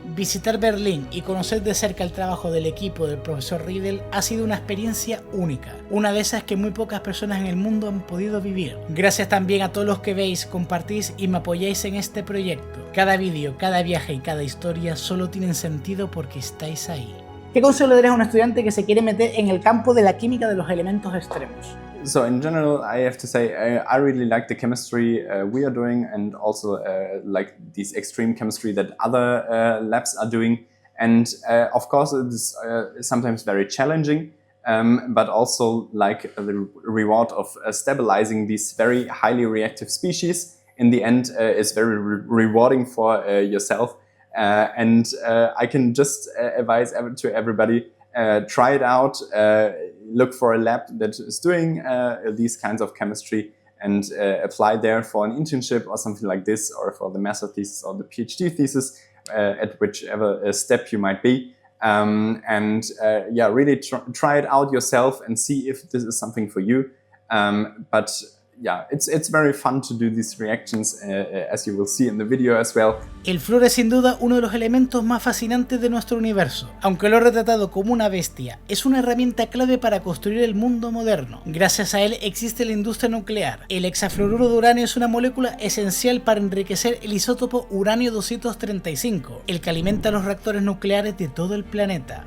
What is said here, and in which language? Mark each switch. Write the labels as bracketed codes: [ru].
[es] Visitar Berlín y conocer de cerca el trabajo del equipo del profesor Riedel ha sido una experiencia única, una de esas que muy pocas personas en el mundo han podido vivir. Gracias también a todos los que veis, compartís y me apoyáis en este proyecto. Cada vídeo, cada viaje y cada historia solo tienen sentido porque estáis ahí. ¿Qué consejo le darías a un estudiante que se quiere meter en el campo de la química de los elementos extremos? [en] So in general, I have to say I really like the chemistry we are doing, and also like this extreme chemistry that other labs are doing. And of course, it is sometimes very challenging, but also like the reward of stabilizing these very highly reactive species in the end is very rewarding for yourself. And I can just advise to everybody, try it out, look for a lab that is doing these kinds of chemistry and apply there for an internship or something like this, or for the master thesis or the PhD thesis, at whichever step you might be. Yeah, really try it out yourself and see if this is something for you. But yeah, it's very fun to do these reactions, as you will see in the video as well. [es] El flúor es sin duda uno de los elementos más fascinantes de nuestro universo. Aunque lo he retratado como una bestia, es una herramienta clave para construir el mundo moderno. Gracias a él existe la industria nuclear. El hexafluoruro de uranio es una molécula esencial para enriquecer el isótopo uranio 235, el que alimenta los reactores nucleares de todo el planeta.